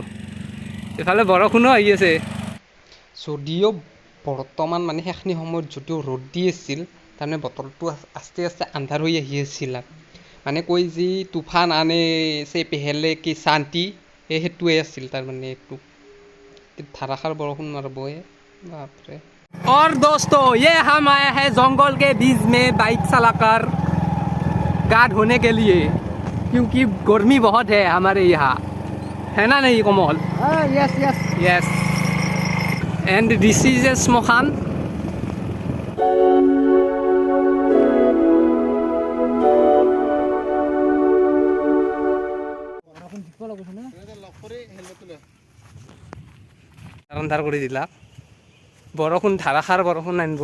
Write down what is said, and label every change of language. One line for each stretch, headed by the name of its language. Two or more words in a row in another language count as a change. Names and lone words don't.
Assamese: এইফালে বৰষুণো আহি আছে, যদিও বৰ্তমান মানে সেইখিনি সময়ত যদিও ৰ'দ দি আছিল, তাৰমানে বতৰটো আস্তে আস্তে আন্ধাৰ হৈ আহি আছিল। মানে কৈ যি
Hindi: तूफ़ान आने से पहले की शांति,
Assamese: সেইটোৱে আছিল তাৰমানে। এইটো ধাৰাসাৰ বৰষুণ মাৰিবই বাপৰে।
Hindi: और दोस्तों ये हम आए हैं जंगल के बीच में बाइक चलाकर गा धोने के लिए, क्योंकि गर्मी बहुत है हमारे यहाँ, है ना नहीं कमल?
English: Yes, yes. Yes. And this is a Smohan.
Assamese: আন্ধাৰ কৰি দিলা, বৰষুণ ধাৰাসাৰ বৰষুণ আনিব।